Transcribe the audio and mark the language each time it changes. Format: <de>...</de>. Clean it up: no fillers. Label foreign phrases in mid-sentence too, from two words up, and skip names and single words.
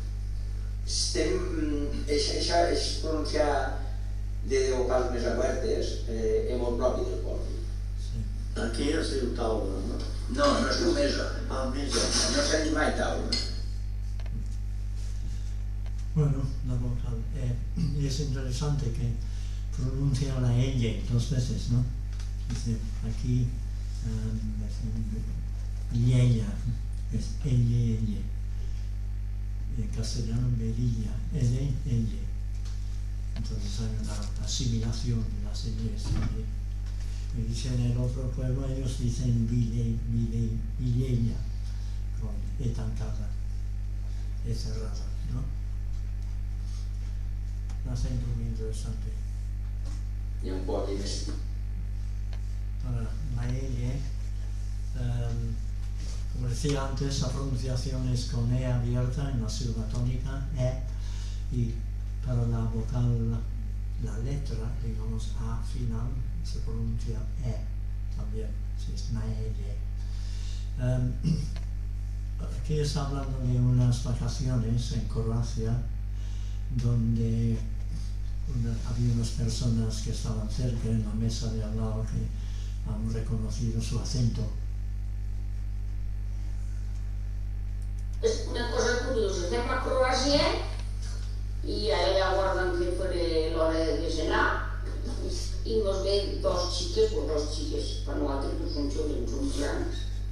<ca>Això és pronunciar de vocals més obertes, és molt propi del poble. Aquí es diu taula, no? No, no es diu mesa. Mesa. No s'ha dit mai taula.</ca> <es>Bueno, la vocal E. Es interesante que pronuncia la L 2 veces, ¿no? Dice, aquí Villella, es L. En castellano, Velilla, L. Entonces hay una asimilación de las L's. Y dice en el otro pueblo, ellos dicen Villella, con E tancada, E cerrada, ¿no? Un acento muy interesante.</es> <ca>Hi ha un poc més.</ca> <es>Ahora, la L, como decía antes, la pronunciación es con E abierta en la sílaba tónica, E, y para la vocal, la letra, digamos A final, se pronuncia E también, si es una L. Aquí está hablando de unas vacaciones en Croacia, donde había unas personas que estaban cerca en la mesa de al lado que han reconocido su acento.</es> <ca>És una cosa curiosa, estem a Croàcia i ara ja guarden que faré l'hora de cenar i nos ve dos xiques, per nosaltres no són joves, són grans.</ca>